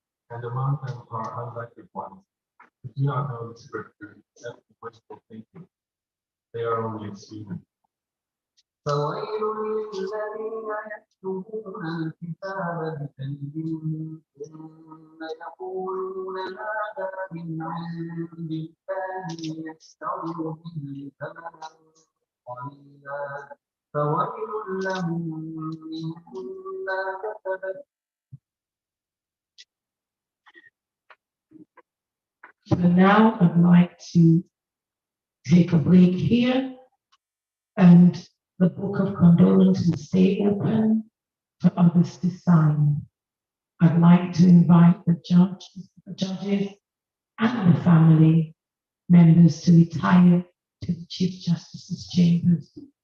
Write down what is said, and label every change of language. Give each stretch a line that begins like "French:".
English: And among them are unelected ones who do not know the scripture except in wishful thinking. They are only assuming.
Arabic: فويل للذين يكتبون الكتاب بأيديهم ثم يقولون هذا من عند الله ليشتروا به ثمنا قليلا فويل لهم مما كتبت.
English: So now I'd like to take a break here, and the book of condolence will stay open for others to sign. I'd like to invite the judges and the family members to retire to the Chief Justice's chambers.